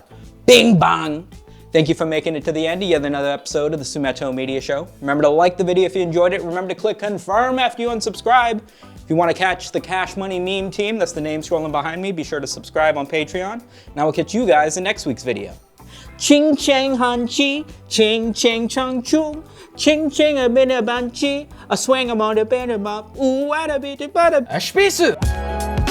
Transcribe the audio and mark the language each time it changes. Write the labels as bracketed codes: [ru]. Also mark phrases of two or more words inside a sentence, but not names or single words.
[en] Bing bang. Thank you for making it to the end of yet another episode of the SumitoMedia Show. Remember to like the video if you enjoyed it. Remember to click confirm after you unsubscribe. If you want to catch the Cash Money Meme Team, that's the name scrolling behind me, be sure to subscribe on Patreon. And I will catch you guys in next week's video. Ching chang han chi, ching ching chang chung, ching ching a minute ban chi, a swing among the banner mob, ooh, what a bit of butter. [de] Spieße!